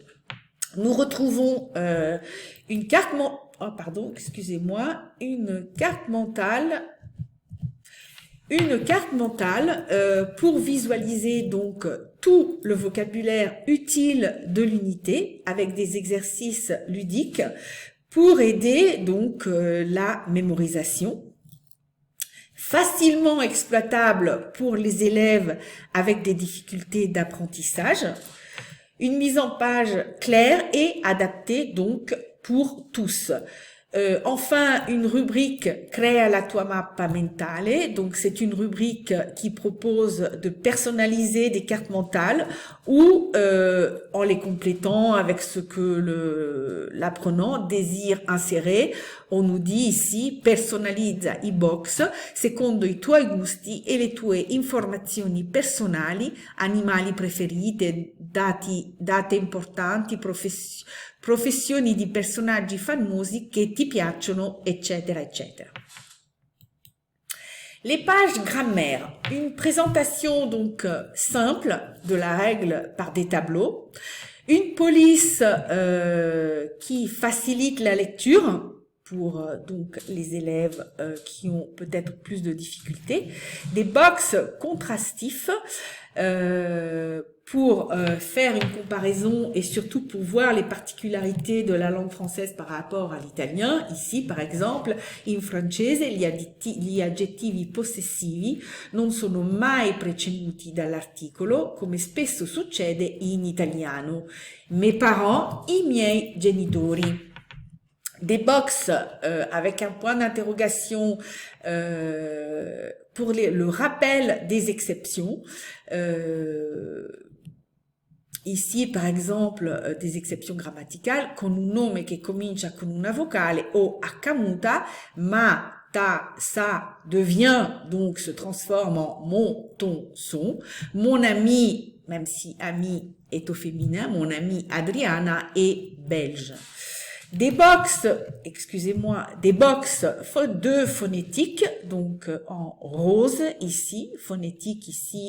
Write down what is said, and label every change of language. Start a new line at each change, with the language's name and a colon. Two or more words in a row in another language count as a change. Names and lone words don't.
French: Nous retrouvons une carte mentale une carte mentale pour visualiser donc tout le vocabulaire utile de l'unité avec des exercices ludiques pour aider donc la mémorisation. Facilement exploitable pour les élèves avec des difficultés d'apprentissage. Une mise en page claire et adaptée donc pour tous. Enfin, une rubrique Crea la tua mappa mentale. Donc, c'est une rubrique qui propose de personnaliser des cartes mentales ou en les complétant avec ce que l'apprenant désire insérer. On nous dit ici
Italian: personalizza i box secondo i tuoi gusti e le tue informazioni personali, animali preferiti, date importanti, professioni di personaggi famosi che ti piacciono, eccetera, eccetera.
French: Les pages grammaire, une présentation donc simple de la règle par des tableaux, une police qui facilite la lecture pour donc les élèves qui ont peut-être plus de difficultés, des box contrastifs pour faire une comparaison et surtout pour voir les particularités de la langue française par rapport à l'italien. Ici, par exemple,
Italian: in francese gli aggettivi possessivi non sono mai preceduti dall'articolo, come spesso succede in italiano.
French: Mes parents,
Italian: i miei genitori.
French: Des box avec un point d'interrogation pour le rappel des exceptions. Ici, par exemple, des exceptions grammaticales,
Italian: con un nome che comincia con una vocale o H muta, ma,
French: ta, sa devient, donc se transforme en mon, ton, son. Mon ami, même si ami est au féminin, mon amie Adriana est belge. Des box, excusez-moi, des box de phonétique, donc en rose ici, phonétique ici,